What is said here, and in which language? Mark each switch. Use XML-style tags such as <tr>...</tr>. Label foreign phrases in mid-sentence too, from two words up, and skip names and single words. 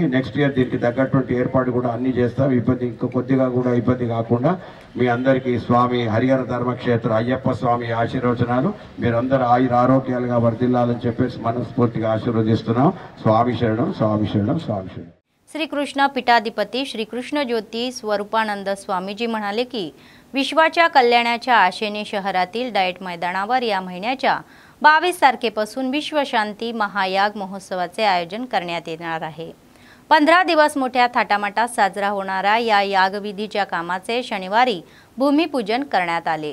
<en>next year</en> <te>దీనికి తగ్గటువంటి ఏర్పాటు కూడా అన్ని చేస్తాం. ఇంకా కొద్దిగా కూడా ఇబ్బంది కాకుండా మీ అందరికీ స్వామి హరిహర ధర్మక్షేత్ర అయ్యప్ప స్వామి ఆశీర్వచనాలు. మీరందరూ ఆయుర ఆరోగ్యాలుగా వర్ధిల్లాలని చెప్పేసి మనస్ఫూర్తిగా ఆశీర్వదిస్తున్నాం. స్వామి శరణం, స్వామి శరణం, స్వామి శరణం.</te> <mr>श्रीकृष्ण पीठाधिपती श्रीकृष्ण ज्योती स्वरूपानंद स्वामीजी म्हणाले की विश्वाच्या कल्याणाच्या आशेने शहरातील डाएट मैदानावर या महिन्याच्या 22 तारखेपासून विश्वशांती महायाग महोत्सवाचे आयोजन करण्यात येणार आहे. 15 दिवस मोठ्या थाटामाटात साजरा होणाऱ्या या यागविधीच्या कामाचे शनिवारी भूमिपूजन करण्यात आले.</mr>